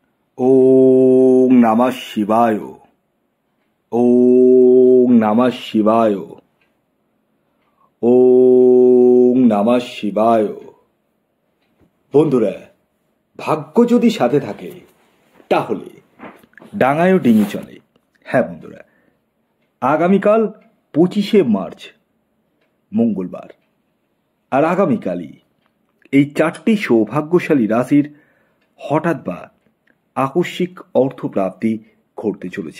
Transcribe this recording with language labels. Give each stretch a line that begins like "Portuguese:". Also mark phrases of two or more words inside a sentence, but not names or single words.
Sanskrit: ॐ नमः शिवाय। ॐ नमः शिवाय। ॐ नमः शिवाय।
Bangla: বন্ধুরা, ভাগ্য যদি সাথে থাকে তাহলে ডাঙায়ও ডিঙি চলে। হ্যাঁ বন্ধুরা, আগামীকাল 25শে মার্চ মঙ্গলবার, আর আগামীকালই এই 4টি সৌভাগ্যশালী রাশির হঠাৎ বা আকস্মিক অর্থপ্রাপ্তি ঘটতে চলেছে।